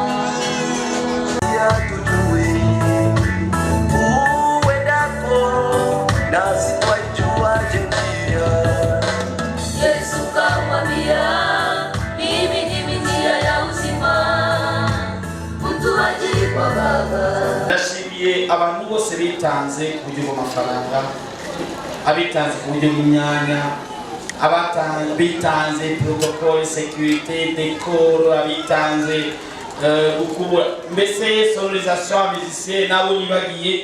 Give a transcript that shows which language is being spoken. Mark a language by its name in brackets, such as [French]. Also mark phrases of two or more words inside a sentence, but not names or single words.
[Swahili] tujue uendako nasi twajua njia. Yesu kamwambia, mimi ndimi njia ya uzima, mtu haji kwa Baba. [Rundi] Ndashimiye abantu bose bitanze ku buryo bw'amafaranga, abitanze ku buryo bw'imyanya, bitanze [French] protocole, sécurité, décor, [Rundi] abitanze gukubura, mbese [French] sonorisation, musicien [Rundi] nabo nibagiye.